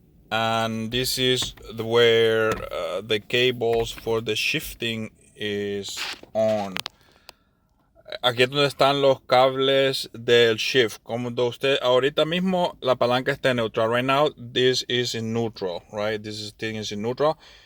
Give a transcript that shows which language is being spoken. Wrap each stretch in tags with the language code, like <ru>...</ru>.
<en>And this is where the cables for the shifting is on.</en> <es>Aquí es donde están los cables del shift. Como usted ahorita mismo la palanca está en neutral.</es> <en>Right now this is in neutral, right? This thing is in neutral.</en>